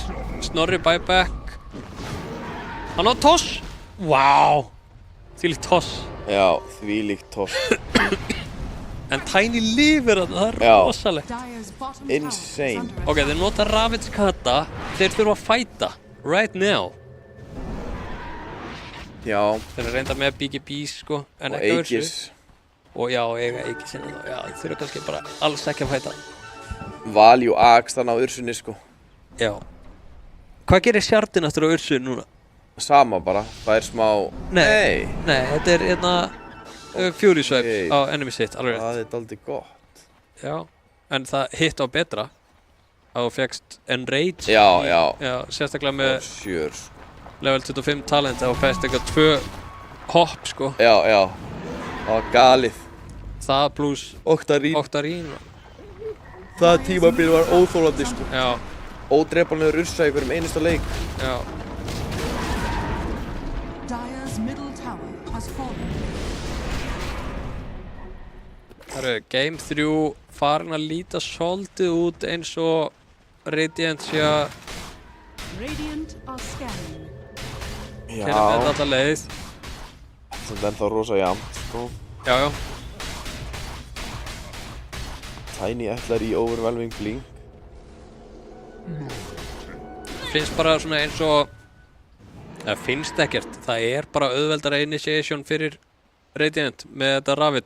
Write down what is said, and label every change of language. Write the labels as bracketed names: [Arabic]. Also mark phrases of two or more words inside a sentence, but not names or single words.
[Icelandic] Snorri buyback. Hann á toss. Vá. Þvílíkt toss. Já, þvílíkt toss. En Tiny lifir þarna, það Já. rosalegt. Insane. Ok, þeir nota Ravage Kata, þeir þurfa að fæta. [English] Right now. [Icelandic] Já. Þeir eru reynda með BGB, sko. En Og ekki Ursu. Aegis. Og já, eiga Aegis sinni þá. Já, þeir þurfa kannski bara alls ekki að fæta. Value Axe þannig á Ursunni, sko. Já. Hvað gerir Shardin aftur á Ursu núna? Sama bara, það er smá... Nei, þetta er hérna Fury Swipe á enemy sitt, alveg rétt. Það er daldið gott. Já, en það hitt á betra að þú fékkst Enrage. Já. Já, sérstaklega með Sure. level 25 talent að þú fæst eitthvað 2 hopp, sko. Já. Það var galið. Það pluss Octarine. Það tímabil var óþólandi, sko. Já. Ódrepanlegur Ursa í hverjum einasta leik. Já. [English] Dire's middle tower has fallen. [Icelandic] Það eru Game 3 farin að líta svolítið út eins og Radiant sé að [English] Radiant are scanning. [Icelandic] keyra með þetta alla leið. Það er ennþá rosa jafnt, sko. Já. Tiny ætlar í [English] overwhelming blink. [Icelandic] Finnst bara svona eins og það finnst ekkert, það er bara auðveldara initiation fyrir Radiant með þetta Ravage.